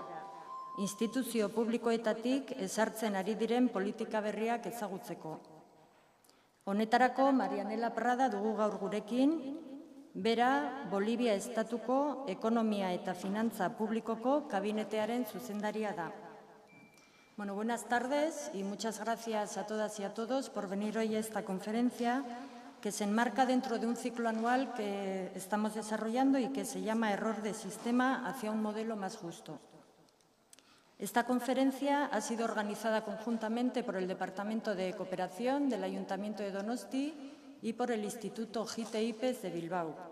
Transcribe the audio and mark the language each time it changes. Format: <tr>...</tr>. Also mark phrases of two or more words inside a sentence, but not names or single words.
<eu>Instituzio publikoetatik ezartzen ari diren politika berriak ezagutzeko. Honetarako Marianela Prada dugu gaur gurekin, bera Bolivia estatuko ekonomia eta finantza publikoko kabinetearen zuzendaria da.</eu> <es>Bueno, buenas tardes y muchas gracias a todas y a todos por venir hoy a esta conferencia que se enmarca dentro de un ciclo anual que estamos desarrollando y que se llama Error de Sistema hacia un modelo más justo. Esta conferencia ha sido organizada conjuntamente por el Departamento de Cooperación del Ayuntamiento de Donosti y por el Instituto JTIPS de Bilbao.</es>